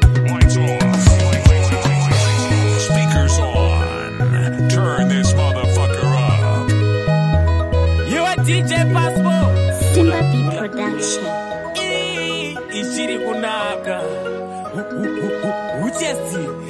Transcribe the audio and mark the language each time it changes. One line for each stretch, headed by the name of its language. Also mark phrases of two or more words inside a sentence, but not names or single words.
English: Lights off. Speakers on. Turn this motherfucker up. You are D J Pasmo. Simba B Production.
Shona: Ii, ichiri kunaka. U-, u-, u-, u-, uchesi.